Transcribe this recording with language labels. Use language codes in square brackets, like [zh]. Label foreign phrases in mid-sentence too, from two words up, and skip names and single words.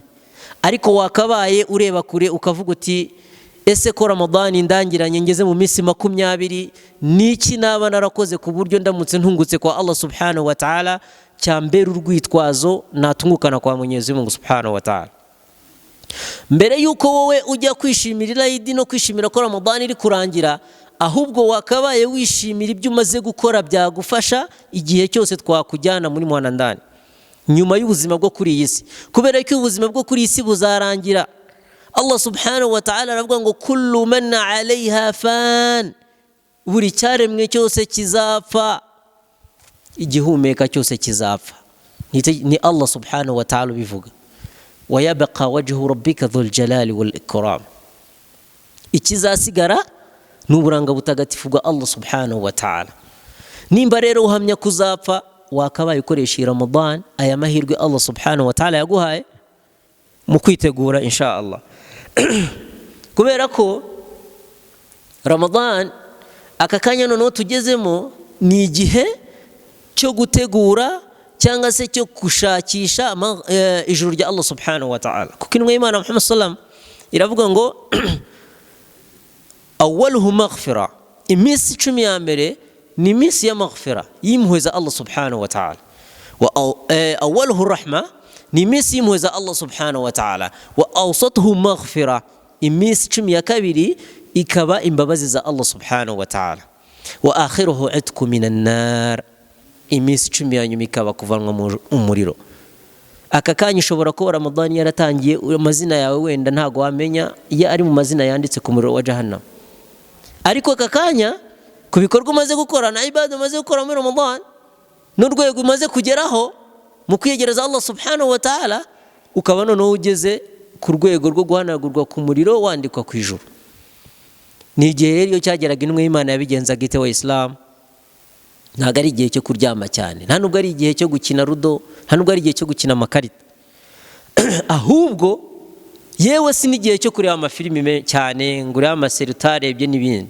[rw] Ariko wakabaye ureba kure ukavuga uti ese ko Ramadan indangiranye ngeze mu minsi 20, niki naba narakoze ku buryo ndamutse ntungutse kwa Allah [ar] سبحانه وتعالى [rw] cyambera urwitwazo natungukana kwa Mwenyezi Mungu [ar] سبحانه وتعالى. [rw] Mbere yuko wowe ujya kwishimirira Eid no kwishimira ko Ramadan iri kurangira, ahubwo wakabaye wishimira ibyo umaze gukora byagufasha igihe cyose twakujyana muri mwanandani nyuma y'ubuzima bwo kuri iyi si, kubera ko ubuzima bwo kuri iyi si buzarangira. [ar] الله سبحانه وتعالى [rw] aravuga ngo [ar] كل من عليها فان, [rw] buri cyaremwe cyose kizapfa, igihumeka cyose kizapfa. [ar] Ni الله سبحانه وتعالى bivuga, ويبقى وجه ربك ذو الجلال والإكرام, [rw] ikizasigara n'uburanga butagatifu bwa Allah [ar] سبحانه وتعالى. [rw] Nimba rero uhamya kuzapfa, wakabaye ukoresha Ramadan, aya mahirwe Allah [ar] سبحانه وتعالى [rw] yaguhaye mu kwitegura [ar] إن شاء الله. [rw] Kubera ko Ramadan aka kanya noneho tugezemo ni igihe cyo gutegura cyangwa se cyo gushakisha ijuru rya Allah [ar] سبحانه وتعالى, [rw] kuko intumwa y'Imana Muhammad sallam iravuga ngo [ar] أوله مغفرة, [rw] iminsi 10 ya mbere ni iminsi ya maghfira, y'impuhwe za Allah [ar] سبحانه وتعالى. وأوله رحمة, [rw] ni iminsi y'impuhwe za Allah [ar] سبحانه وتعالى. وأوسطه مغفرة, [rw] iminsi 10 ya kabiri ikaba imbabazi za Allah [ar] سبحانه وتعالى. وآخره عتق من النار, [rw] iminsi 10 ya nyuma ikaba kuvanwa mu umuriro. Aka kanya ushobora ko Ramadan yaratangiye, amazina yawe wenda ntago wamenya iyo ari mu mazina yanditse ku muriro wa jahannam, ariko aka kanya ku bikorwa umaze gukora na ibada umaze gukora muri Ramadan n'urwego umaze kugeraho mu kwiyegereza Allah [ar] سبحانه وتعالى, [rw] ukaba noneho ugeze ku rwego rwo guhanagurwa ku muriro wandikwa ku ijuru. Ni igihe rero iyo cyageraga intumwa y'Imana yabigenzaga ite wa Islam, ntabwo ari igihe cyo kuryama cyane, nta nubwo ari igihe cyo gukina rudo, nta nubwo ari igihe cyo gukina amakarita ahubwo yewe si n'igihe cyo kureba amafilimi cyane ngo urebe amaseri utarebye n'ibindi.